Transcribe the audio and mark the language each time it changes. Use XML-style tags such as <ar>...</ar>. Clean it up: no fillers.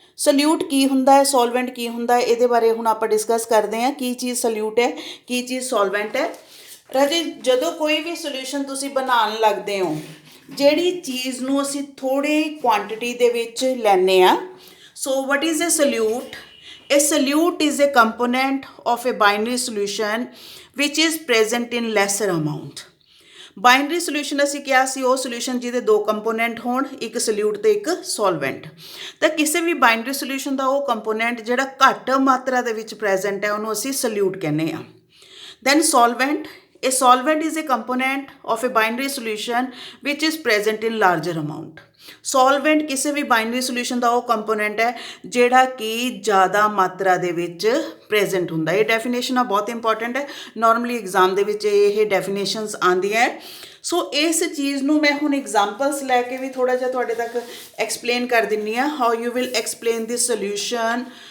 <pa>Solute ਕੀ ਹੁੰਦਾ ਹੈ, ਸੋਲਵੈਂਟ ਕੀ ਹੁੰਦਾ ਹੈ, ਇਹਦੇ ਬਾਰੇ ਹੁਣ ਆਪਾਂ ਡਿਸਕਸ ਕਰਦੇ ਹਾਂ। ਕੀ ਚੀਜ਼ ਸੋਲਿਊਟ ਹੈ, ਕੀ ਚੀਜ਼ ਸੋਲਵੈਂਟ ਹੈ। ਰਾਜੇ, ਜਦੋਂ ਕੋਈ ਵੀ ਸੋਲਿਊਸ਼ਨ ਤੁਸੀਂ ਬਣਾਉਣ ਲੱਗਦੇ ਹੋ, ਜਿਹੜੀ ਚੀਜ਼ ਨੂੰ ਅਸੀਂ ਥੋੜ੍ਹੀ ਕੁਆਂਟਿਟੀ ਦੇ ਵਿੱਚ ਲੈਂਦੇ ਹਾਂ,</pa> <en>So what is a solute. A solute is a component of a binary solution which is present in lesser amount.</en> <pa>Binary solution ਅਸੀਂ ਕਿਹਾ ਸੀ ਉਹ ਸੋਲਿਊਸ਼ਨ ਜਿਹਦੇ 2 ਕੰਪੋਨੈਂਟ ਹੋਣ, ਇੱਕ ਸੋਲਿਊਟ ਅਤੇ ਇੱਕ ਸੋਲਵੈਂਟ। ਤਾਂ ਕਿਸੇ ਵੀ ਬਾਈਨਰੀ ਸੋਲਿਊਸ਼ਨ ਦਾ ਉਹ ਕੰਪੋਨੈਂਟ ਜਿਹੜਾ ਘੱਟ ਮਾਤਰਾ ਦੇ ਵਿੱਚ ਪ੍ਰੈਜ਼ੈਂਟ ਹੈ, ਉਹਨੂੰ ਅਸੀਂ ਸੋਲਿਊਟ ਕਹਿੰਦੇ ਹਾਂ।</pa> <en>Then solvent, a solvent is a component of a binary solution which is present in larger amount.</en> <pa>ਸੋਲਵੈਂਟ ਕਿਸੇ ਵੀ ਬਾਈਨਰੀ ਸੋਲਿਊਸ਼ਨ ਦਾ ਉਹ ਕੰਪੋਨੈਂਟ ਹੈ ਜਿਹੜਾ ਕਿ ਜ਼ਿਆਦਾ ਮਾਤਰਾ ਦੇ ਵਿੱਚ ਪ੍ਰੈਜ਼ੈਂਟ ਹੁੰਦਾ। ਇਹ ਡੈਫੀਨੇਸ਼ਨਾਂ ਬਹੁਤ ਇੰਪੋਰਟੈਂਟ ਹੈ, ਨੋਰਮਲੀ ਐਗਜ਼ਾਮ ਦੇ ਵਿੱਚ ਇਹ ਡੈਫੀਨੇਸ਼ਨਸ ਆਉਂਦੀਆਂ। ਸੋ ਇਸ ਚੀਜ਼ ਨੂੰ ਮੈਂ ਹੁਣ ਐਗਜ਼ਾਮਪਲਸ ਲੈ ਕੇ ਵੀ ਥੋੜ੍ਹਾ ਜਿਹਾ ਤੁਹਾਡੇ ਤੱਕ ਐਕਸਪਲੇਨ ਕਰ ਦਿੰਦੀ ਹਾਂ,</pa> <en>How you will explain this solution.</en>